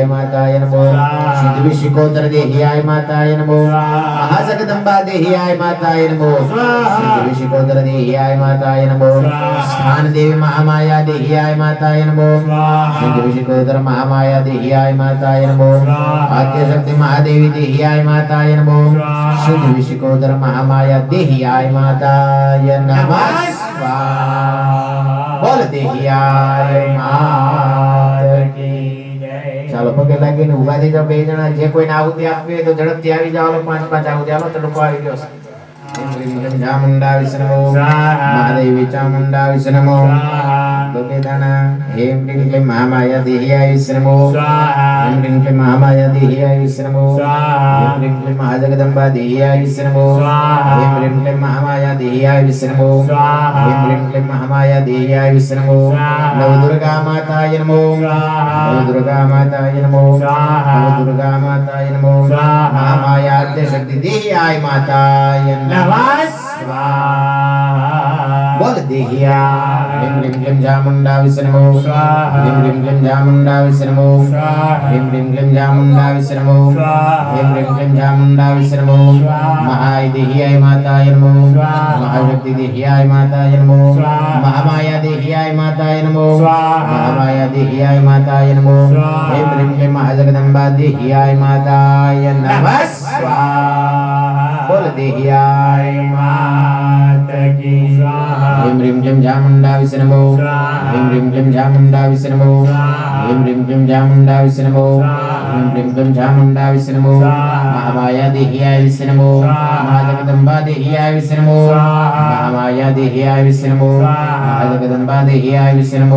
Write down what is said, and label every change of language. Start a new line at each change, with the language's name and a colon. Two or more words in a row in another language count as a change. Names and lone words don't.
Sanskrit: माताय नमो सिद्ध विशिकोत्तर देहियाय माताय नमो महाजगदम्बा देहियाय माताय नमो सिद्ध विशिकोत्तर देहियाय माताय नमो स्थान देवी महामाया देहियाय माताय नमो सिद्ध विशिकोत्तर महामाया देहियाय माताय नमो आद्यशक्ति महादेवी देहियाय माताय नमो सिद्ध विशिकोत्तर महामाया देहियाय माताय नमः
Hindi: स्वाहा बोल देहियाय मात की जय
Gujarati: ચાલો પગે લાગીને ઊભા થઈ જાઓ બે જણા જે કોઈને આહુતિ આપવી હોય તો ઝડપથી આવી જાઓ 5-5 આહુતિ આલો તડકો આવી ગયો છે
Sanskrit: ह्रीं चामुण्डा विष्णु स्वाहा महादेवी चामुण्डा विष्णु स्वाहा गोपेदाना ह्रीं क्लीं महामाया देह्याय विष्णु स्वाहा ह्रीं क्लीं महामाया देह्याय विष्णु स्वाहा ह्रीं क्लीं महाजगदम्बा देह्याय विष्णु स्वाहा ह्रीं क्लीं महामाया देह्याय विष्णु स्वाहा ह्रीं क्लीं महामाया देह्याय विष्णु स्वाहा नवदुर्गा माताय नमो स्वाहा नवदुर्गा माताय नमो स्वाहा नवदुर्गा माताय नमो स्वाहा महामायाद्य शक्ति देह्याय माताय नमः स्वाहा बोल देहिया ह्रीं क्लीं चामुण्डा विष्णु स्वाहा ह्रीं क्लीं चामुण्डा विष्णु स्वाहा ह्रीं क्लीं चामुण्डा विष्णु स्वाहा ह्रीं क्लीं चामुण्डा विष्णु महाय देह्याय माताय नमो महाशक्ति देह्याय माताय नमो महामाया देह्याय माताय नमो महामाया देह्याय माताय नमो ह्रीं क्लीं महाजगदम्बा देह्याय माताय नमः स्वाहा बोल देह्याय मात की स्वाहा ह्रीं क्लीं चामुण्डा विष्णु ह्रीं क्लीं चामुण्डा विष्णु ह्रीं क्लीं चामुण्डा विष्णु ह्रीं क्लीं चामुण्डा विष्णु महामाया देह्याय विष्णु महाजगदम्बा देह्याय विष्णु महामाया देह्याय विष्णु महाजगदम्बा देह्याय विष्णु